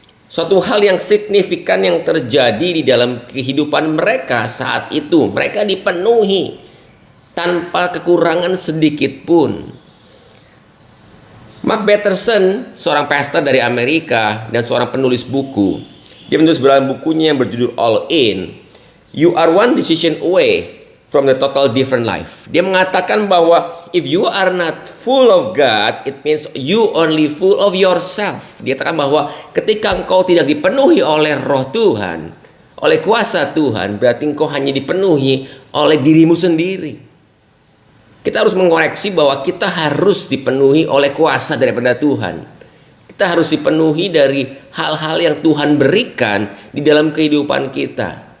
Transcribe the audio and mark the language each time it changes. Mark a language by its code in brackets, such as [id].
[id] Suatu hal yang signifikan yang terjadi di dalam kehidupan mereka saat itu. Mereka dipenuhi tanpa kekurangan sedikit pun. Mark Batterson, seorang pastor dari Amerika dan seorang penulis buku. Dia menulis dalam bukunya yang berjudul All In. [en] You are one decision away from the total different life. [id] Dia mengatakan bahwa [en] if you are not full of God, it means you only full of yourself. [id] Dia katakan bahwa ketika engkau tidak dipenuhi oleh Roh Tuhan, oleh kuasa Tuhan, berarti engkau hanya dipenuhi oleh dirimu sendiri. Kita harus mengoreksi bahwa kita harus dipenuhi oleh kuasa daripada Tuhan. Kita harus dipenuhi dari hal-hal yang Tuhan berikan di dalam kehidupan kita.